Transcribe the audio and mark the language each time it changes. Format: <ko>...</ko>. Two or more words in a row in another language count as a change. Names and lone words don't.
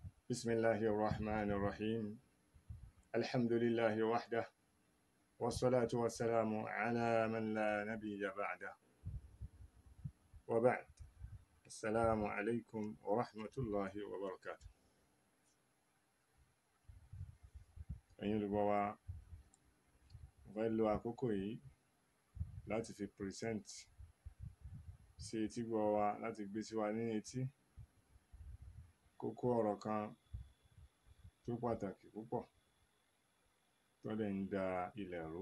<ar>بسم الله الرحمن الرحيم. الحمد لله وحده، والصلاة والسلام على من لا نبي بعده، وبعد. السلام عليكم ورحمة الله وبركاته.</ar> <yo>ẹ̀yin olùgbọ́ wa, mo fẹ́ lo àkókò yìí láti fi present sí etí gbọ́ wa, láti gbé sí wa ní etí kókó ọ̀rọ̀ kan tó pàtàkì púpọ̀ tó lè ń da ilẹ̀ rú.</yo>